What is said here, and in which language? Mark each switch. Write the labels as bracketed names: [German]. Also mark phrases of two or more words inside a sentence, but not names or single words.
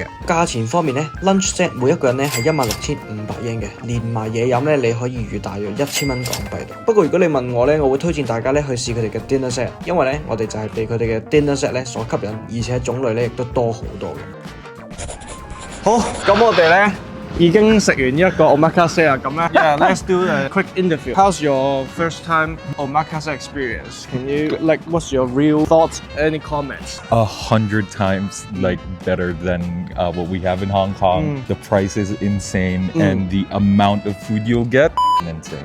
[Cantonese] 價錢方面咧 ， [English] lunch set [Cantonese] 每一個人咧係16,500yen嘅，連埋嘢飲咧你可以預大約1000蚊港幣。不過如果你問我咧，我會推薦大家咧去試佢哋嘅 [English] dinner set， [Cantonese] 因為咧我哋就係被佢哋嘅 [English] dinner set [Cantonese] 咧所吸引，而且種類咧亦都多好多嘅。好，咁我哋咧已經食完一個 omakase 啦，咁咧 ， [English] Yeah, let's do a quick interview. How's your first time omakase experience? Can you what's your real thoughts? Any comments? 100 times like better than what we have in Hong Kong. The price is insane, and the amount of food you'll get insane.